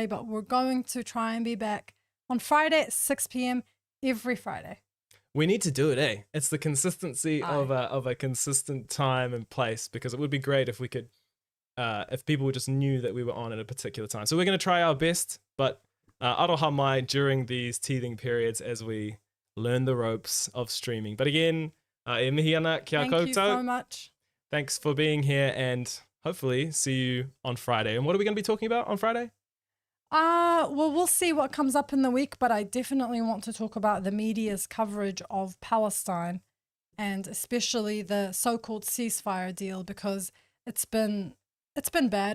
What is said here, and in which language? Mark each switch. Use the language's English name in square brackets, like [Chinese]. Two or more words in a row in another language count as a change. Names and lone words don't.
[English] But we're going to try and be back on Friday at 6 p.m. every Friday. We need to do it, eh? It's the consistency of a consistent time and place, because it would be great if we could, if people just knew that we were on at a particular time. So we're going to try our best, but [Māori] aroha mai [English] during these teething periods as we learn the ropes of streaming. But again, [Māori] e mihi ana kia koutou. [English] Thank you so much. Thanks for being here, and hopefully see you on Friday. And what are we going to be talking about on Friday? Well, we'll see what comes up in the week, but I definitely want to talk about the media's coverage of Palestine and especially the so-called ceasefire deal, because it's been bad.